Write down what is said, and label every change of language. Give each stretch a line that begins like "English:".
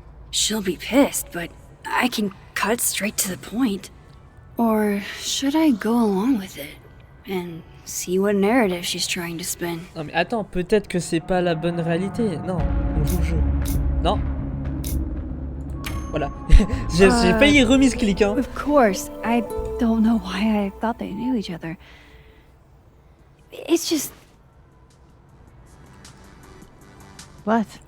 English: She'll be pissed, but I can cut straight to the point. Or should I go along with it and see what narrative she's trying to spin?
French: Non mais attends, peut-être que c'est pas la bonne réalité. Non, on joue le jeu. Non. Voilà. J'ai failli remise clic, hein.
English: Of course, I don't know why I thought they knew each other. It's just... What?